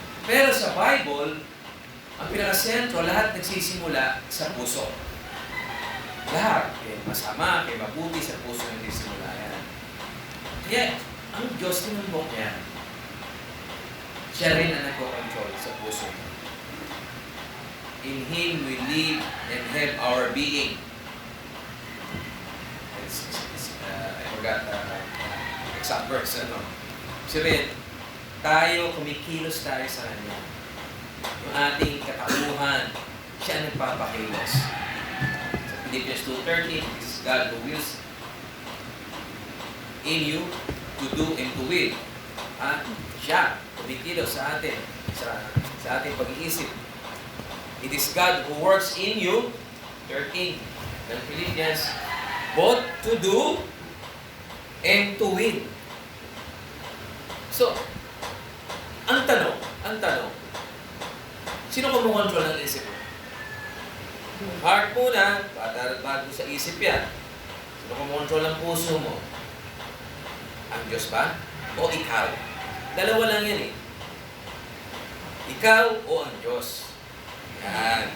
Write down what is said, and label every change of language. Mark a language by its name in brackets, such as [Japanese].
[Filipino] Pero sa Bible, ang pinaka-sentro, lahat nagsisimula sa puso. Lahat. Kaya masama, kaya mabuti sa puso nagsisimula yan. Kaya, ang Diyos tinumbok niya, siya rin ang nagko-control sa puso niya. [English] In Him we live and have our being. I forgot the exact verse. [Filipino] Sabihin, tayo, kumikilos tayo sa Kanya. Yung ating katauhan, siya ang nagpapakilos. [English] Sa Philippians 2:13, it is God who wills in you to do and to will. [Filipino] Siya, kumikilos sa atin, sa ating pag-iisip. [English] It is God who works in you, 13, ng Philippians, both to do and to will. [Filipino] So, ang tanong, sino kumukontrol ng isip mo? Heart muna, bago sa isip yan. Sino kumukontrol ng puso mo? Ang Diyos ba? O ikaw? Dalawa lang yan eh. Ikaw o ang Diyos? Yan.